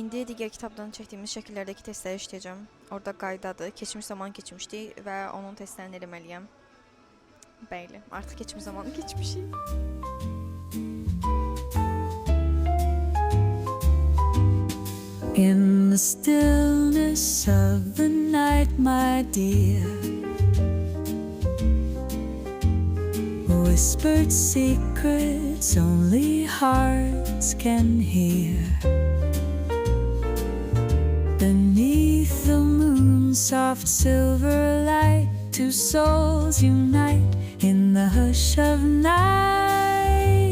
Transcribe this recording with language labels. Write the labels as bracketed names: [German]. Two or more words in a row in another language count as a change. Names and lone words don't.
[Azerbaijani] İndi digər kitabdan çəkdiyimiz şəkillərdəki testləri işləyəcəm. Orada qaydadır. Keçmiş zaman keçmişdik və onun testlərini eləməliyəm. Bəli, artıq keçmiş zamanı keçmişik. [English] In the stillness of the night, my dear, whispered secrets only hearts can hear. Beneath the moon's soft silver light, two souls unite in the hush of night.